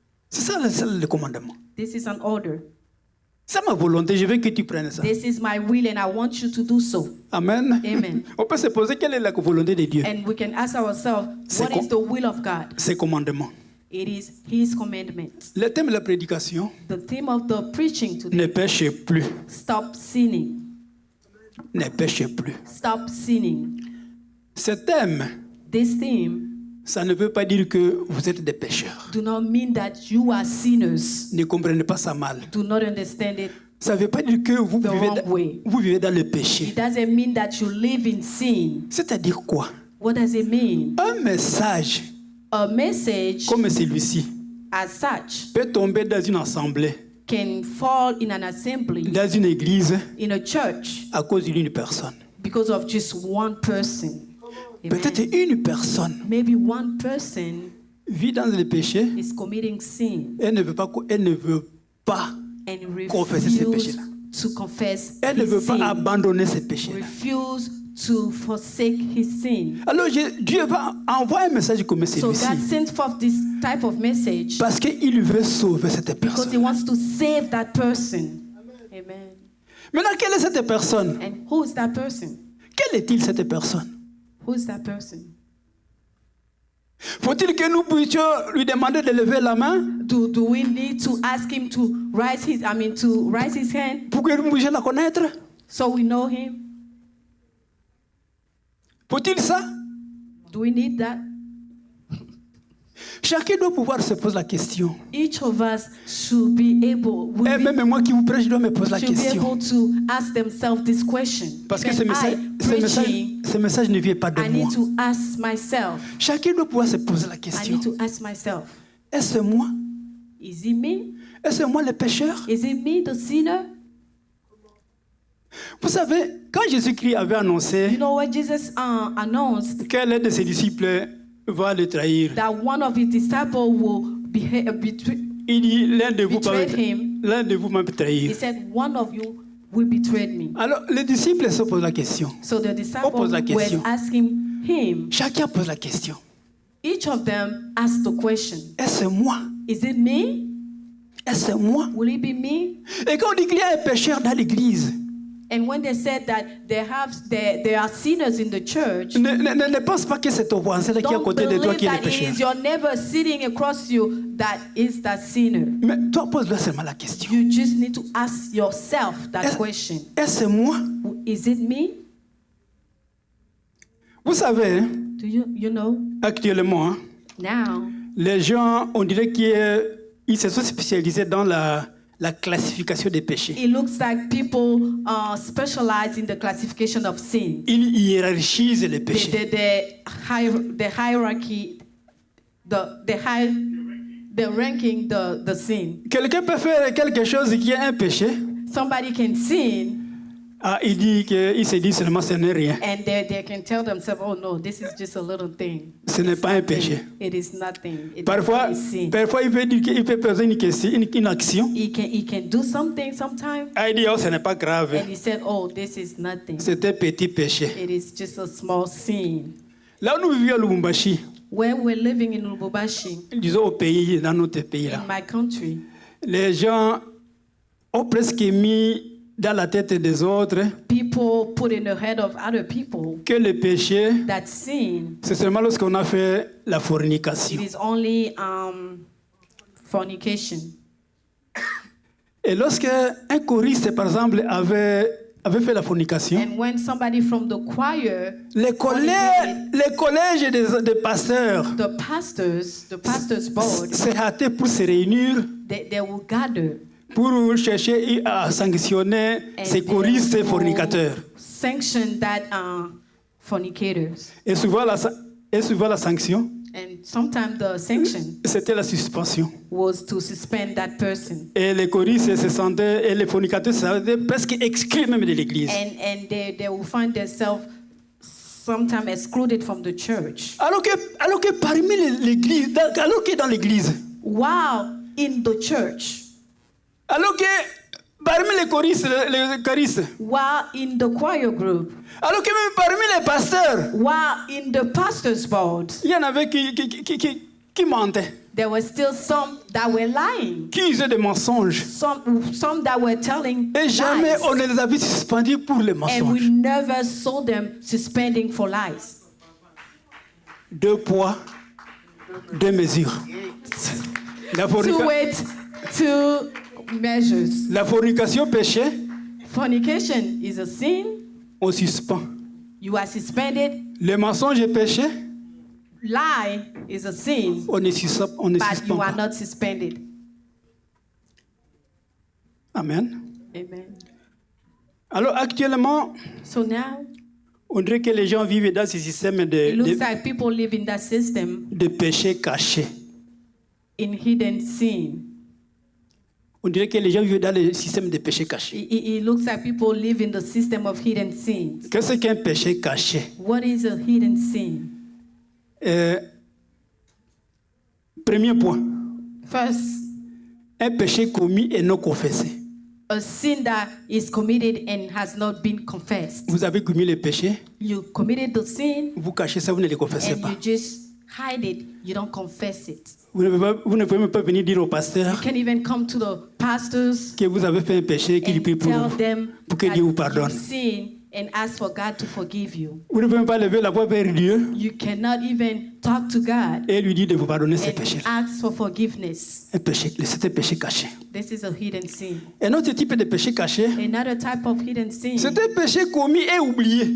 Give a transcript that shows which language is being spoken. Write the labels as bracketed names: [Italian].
[French] C'est ça le commandement. [English] This is an order. [French] C'est ma volonté, je veux que tu prennes ça. [English] This is my will and I want you to do so. [French] Amen. [English] Amen. [French] On peut se poser quelle est la volonté de Dieu. [English] And we can ask ourselves, [French] C'est [English] what is the will of God? [French] Ses commandements. [English] It is His commandment. [French] Le thème de la prédication, [English] The theme of the preaching today, [French] ne péchez plus. [English] stop sinning. [French] Ne péchez plus. [English] Stop sinning. [French] Ce thème, [English] This theme [French] ça ne veut pas dire que vous êtes des pécheurs. [English] do not mean that you are sinners. [French] Ne comprenez pas ça mal. [English] Do not understand it. [French] Ça ne veut pas dire que vous [English] The [French] vivez, [English] wrong way. [French] vous vivez dans le péché. [English] It doesn't mean that you live in sin. [French] C'est-à-dire quoi? [English] What does it mean? [French] Un message [English] A message [French] comme celui-ci [English] as such [French] peut tomber dans une assemblée, [English] can fall in an assembly, [French] dans une église, [English] in a church, [French] à cause d'une personne. [English] because of just one person. [French] Peut-être [English] Amen. [French] une personne [English] Maybe one person [French] vit dans le péché, [English] is committing sin [French] elle ne veut pas [English] and [French] confesser ses [English] refuse [French] péchés-là. [English] to confess [French] Elle ne [English] his [French] veut pas [English] sin, [French] abandonner ses péchés-là. [English] refuse to forsake his sin. [French] Alors Dieu va envoyer un message comme [English] So God [French] celui-ci [English] sends forth this type of message [French] parce qu'il veut sauver cette [English] because He [French] personne. [English] wants to save that person. [French] Amen. Maintenant, quelle est cette personne? [English] And who is that person? [French] Quelle est-il cette personne? [English] Who is that person? [French] Faut-il que nous puissions lui demander de lever la main [English] Do we need to ask him to raise his hand [French] pour que nous puissions la connaître? [English] so we know him? [French] Faut-il ça? [English] Do we need that? [French] Chacun doit pouvoir se poser la question. [English] Each of us should be able, [French] Et même moi qui vous prêche, je dois me poser la [English] should be [French] question. [English] able to ask themselves this question. [French] Parce que [English] Because [French] ce message ne vient pas de [English] I [French] moi. [English] need to ask myself. [French] Chacun doit pouvoir se poser la [English] I [French] question. [English] need to ask myself. [French] Est-ce moi? [English] Is it me? [French] Est-ce moi le pécheur? [English] Is it me, the sinner? [French] Vous savez, quand Jésus-Christ avait [English] You [French] annoncé [English] know what Jesus announced? [French] qu'un de ses disciples va le trahir, [English] That one of his disciples will betray. [French] il dit l'un de vous [English] Betrayed him. [French] l'un de vous va me [English] He [French] trahir. [English] said, one of you will betray me. [French] Alors les disciples se posent la question. [English] So the disciples [French] pose la question. [English] were asking him. [French] Chacun pose la question. [English] Each of them asked the question, [French] Est-ce moi? [English] is it me? [French] Est-ce moi? [English] Will it be me? [French] Et quand on dit qu'il y a un pécheur dans l'église, [English] And when they said that there are sinners in the church, [French] ne pense pas que c'est ton voisin qui est à [English] don't [French] côté de toi [English] believe [French] qui est le [English] that it [French] pécheur. [English] is your neighbor sitting across you that is that sinner. [French] Mais toi, pose-toi seulement la question. [English] You just need to ask yourself that question. [French] Est-ce moi? [English] Is it me? [French] Vous savez, hein, [English] Do you know? [French] actuellement, hein, [English] Now, [French] les gens, on dirait qu'ils se sont spécialisés dans la classification des péchés. [English] it looks like people specialize in the classification of sin. [French] Ils hiérarchisent les [English] The, [French] péchés. [English] the hierarchy, the ranking the sin. [French] Quelqu'un peut faire quelque chose qui est un péché. [English] Somebody can sin [French] Ah, il se dit seulement ce n'est rien. [English] and they can tell themselves, oh no, this is just a little thing. [French] Ce n'est pas un péché. [English] It is nothing. It [French] Parfois, [English] is sin. [French] il peut dire qu'il peut poser une action. [English] He can do something sometimes. [French] Ah, il dit, oh, ce n'est pas grave. [English] And he said, oh, this is nothing. [French] C'est un petit péché. [English] It is just a small sin. [French] Là où nous vivions à Lubumbashi, [English] Where we're living in Lubumbashi, [French] disons au pays, dans notre pays là, [English] in my country, [French] les gens ont presque mis dans la tête des autres [English] people put in the head of other people [French] que le péché, [English] that sin, [French] c'est seulement lorsqu'on a fait la [English] it [French] fornication. [English] is only fornication. [French] Et lorsque un choriste, par exemple, avait fait la fornication, [English] And when somebody from the choir, [French] les collèges des pasteurs [English] the pastor's board, [French] s'est hâté pour se réunir [English] they will gather [French] pour chercher à sanctionner [English] and [French] ces [English] they [French] choristes [English] will [French] fornicateurs. [English] sanction that fornicators. [French] Et souvent la sanction, [English] And sometimes the sanction [French] c'était la suspension. [English] was to suspend that person. [French] Et les choristes se sentaient, et les fornicateurs se sentaient presque exclus même de l'église. [English] And they will find themselves sometimes excluded from the church. [French] Alors que parmi l'église, alors que dans l'église, [English] While in the church, [French] alors que parmi les choristes, [English] while in the choir group, [French] alors que même parmi les pasteurs, [English] while in the pastor's board, [French] il y en avait qui mentaient, [English] there were still some that were lying. [French] qui usaient des mensonges. [English] Some that were telling [French] Et jamais [English] lies. [French] on ne les avait suspendus pour les [English] And [French] mensonges. [English] we never saw them suspending for lies. [French] 2 poids, 2 mesures. La, [English] Two weights, two measures. [French] la fornication péché, [English] Fornication is a sin. [French] on suspend. [English] You are suspended. [French] Le mensonge est péché, [English] Lie is a sin, [French] on ne suspend [English] but you [French] pas. [English] are not suspended. [French] Amen. [English] Amen. [French] Alors actuellement, [English] So now [French] on dirait que les gens vivent dans ce système [English] it looks like people live in that system [French] de péché caché. [English] in hidden sin. [French] On dirait que les gens vivent dans le système de péché caché. [English] It looks like people live in the system of hidden sins. [French] Qu'est-ce qu'un péché caché? [English] What is a hidden sin? [French] Premier point, [English] First, [French] un péché commis et non confessé. [English] a sin that is committed and has not been confessed. [French] Vous avez commis le péché, [English] You committed the sin [French] vous cachez ça, vous ne le confessez [English] and [French] pas. [English] you just hide it. You don't confess it. [French] Vous ne pouvez même pas venir dire au pasteur [English] You can't even come to the pastors [French] que vous avez fait un péché, qu'il [English] and [French] prie pour [English] tell [French] vous, [English] them [French] pour que [English] that [French] Dieu vous [English] you [French] pardonne. [English] sin and ask for God to forgive you. [French] Vous ne pouvez même pas lever la voix vers Dieu [English] You cannot even talk to God [French] et lui dire de vous pardonner ses [English] and [French] péchés. [English] ask for forgiveness. [French] C'est un péché caché. [English] This is a hidden sin. [French] Un autre type de péché caché, [English] Another type of hidden sin. [French] c'est un péché commis et oublié.